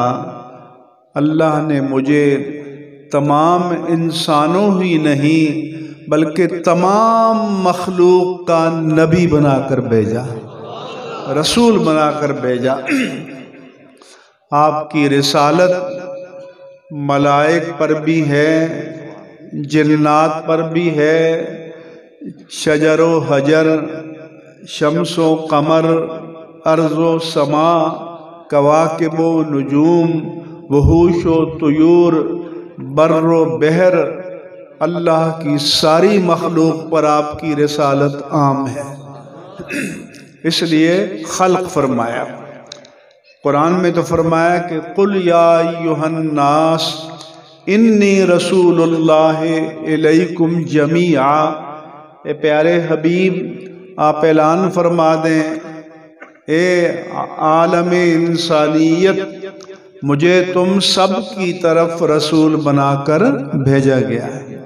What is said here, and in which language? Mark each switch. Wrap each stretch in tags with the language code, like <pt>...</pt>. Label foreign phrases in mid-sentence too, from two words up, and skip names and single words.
<ur>اللہ نے مجھے تمام انسانوں ہی نہیں بلکہ تمام مخلوق کا نبی بنا کر بھیجا، رسول بنا کر بھیجا۔ آپ کی رسالت ملائک پر بھی ہے، جنات پر بھی ہے، شجر و حجر، شمس و قمر، ارض و سماء، کواکب و نجوم، وحوش و طیور، بر و بحر، اللہ کی ساری مخلوق پر آپ کی رسالت عام ہے، اس لیے خلق فرمایا۔ قرآن میں تو فرمایا کہ</ur> <ar>قل یا ایھا الناس انی رسول اللہ الیکم جمیعا،</ar> <ur>اے پیارے حبیب آپ اعلان فرما دیں اے عالم انسانیت، مجھے تم سب کی طرف رسول بنا کر بھیجا گیا ہے۔</ur>